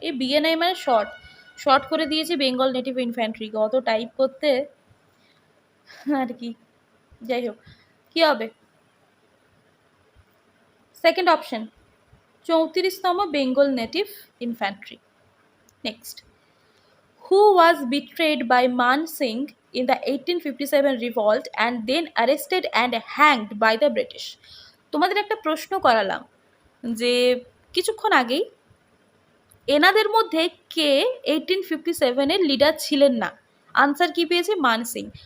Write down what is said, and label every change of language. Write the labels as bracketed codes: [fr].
[bn] এই বিএনআই মানে শর্ট করে দিয়েছি বেঙ্গল নেটিভ ইনফ্যান্ট্রিকে, অত টাইপ করতে আর কি। যাই হোক, কি হবে? Second option, 34তম Bengal native infantry. [en] Next, who was betrayed by Man Singh in the 1857 revolt and then arrested and hanged by the British? [bn] তোমাদের একটা প্রশ্ন করালাম যে কিছুক্ষণ আগেই এনাদের মধ্যে কে 1857-এর লিডার ছিলেন না? আনসার কি পেয়েছি? মান সিং।